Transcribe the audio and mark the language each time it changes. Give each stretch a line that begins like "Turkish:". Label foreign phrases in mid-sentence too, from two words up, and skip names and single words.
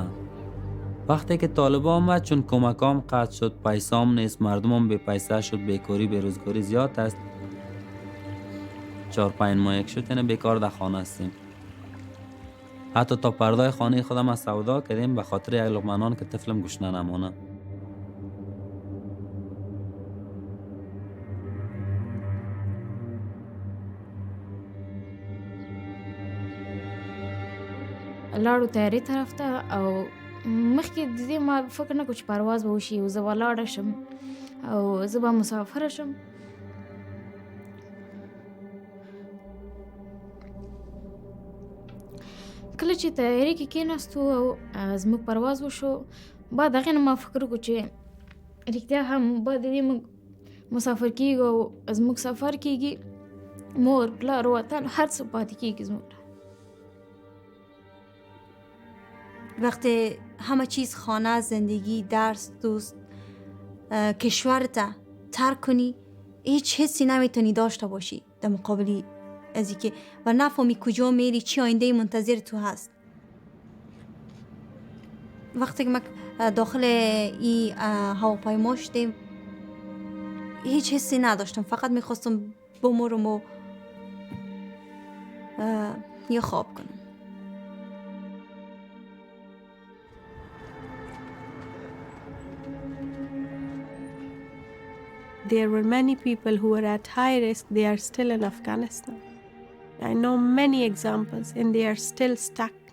Persian: وقتی که طالبان آمد چون کمکام قطع شد پیسام نیست مردمم بی پیسه شد بیکاری بیروزگاری زیاد است 4-5 ماه یک شد یعنی بیکار در خانه هستیم حتی تا پردای خانه خودم از سودا کردیم به خاطر یک لقمه نان که طفلم گشنه نمانه
Pashto: لاړو تیارې طرف ته او مخکې د دې ما فکر نه کوم چې پرواز به وشي او زه به لاړه شم او زه به مسافره شم کله چې تیارې کې کېناستو او زموږ پرواز وشو بعد هغې نه ما فکر وکړو چې رښتیا هم بعد د دې موږ مسافر کېږو او زموږ سفر کېږي مور پلار وطن هر څه پاتې کېږي زموږ
Persian: وقتی همه چیز خانه زندگی درس دوست کشورت ترک کنی هیچ حسی نمیتونی داشته باشی در مقابلی از اینکه و نفهمی کجا میری چی آینده منتظر تو هست وقتی که ما داخل این هواپیما شدیم هیچ حسی نداشتم فقط میخواستم بمرم و یا خواب کنم
English: There were many people who were at high risk. They are still in Afghanistan. I know many examples and they are still stuck.